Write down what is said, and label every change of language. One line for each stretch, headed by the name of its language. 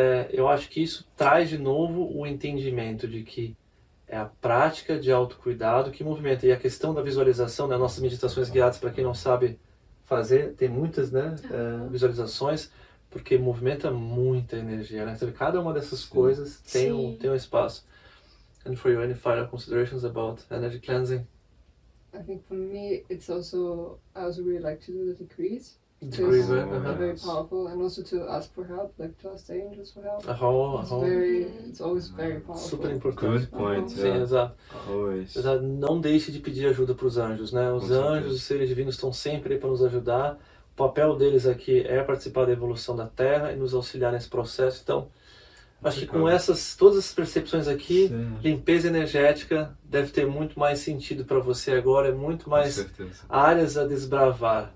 Portuguese: Eu acho que isso traz de novo o entendimento de que é a prática de autocuidado que movimenta. E a questão da visualização, né? Nossas meditações guiadas, para quem não sabe fazer, tem muitas, né? Visualizações, porque movimenta muita energia, né? Então, cada uma dessas coisas tem um espaço.
English: And for you, any final considerations about energy cleansing? I think for me, I also really like to do the decrees. Decrees, they're very powerful, and also to ask for help, like to ask the angels for help. It's always very powerful.
Portuguese: Super importante.
English: Good point.
Portuguese: Sim, exato. Não deixe de pedir ajuda para os anjos, né? Os anjos, os seres divinos estão sempre aí para nos ajudar. O papel deles aqui é participar da evolução da Terra e nos auxiliar nesse processo. Então, acho que com todas essas percepções aqui, limpeza energética deve ter muito mais sentido para você agora, é muito mais áreas a desbravar.